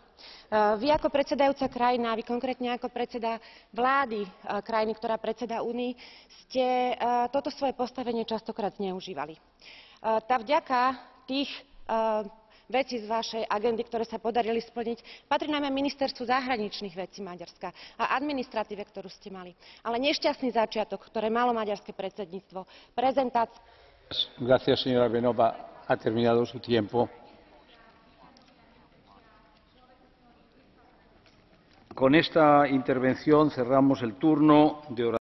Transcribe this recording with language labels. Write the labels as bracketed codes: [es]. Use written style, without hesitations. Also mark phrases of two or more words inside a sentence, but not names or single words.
[sk] Vy ako predsedajúca krajina, vy konkrétne ako predseda vlády krajiny, ktorá predsedá Únii, ste toto svoje postavenie častokrát zneužívali. Tá vďaka tých veci z vašej agendy, ktoré sa podarili splniť, patrí najmä ministerstvu zahraničných vecí Maďarska a administratíve, ktorú ste mali. Ale nešťastný začiatok, ktoré malo maďarské predsedníctvo, prezentácia... [es] Gracias, señora Beňová. Ha terminado su tiempo. Con esta intervención cerramos el turno de oración.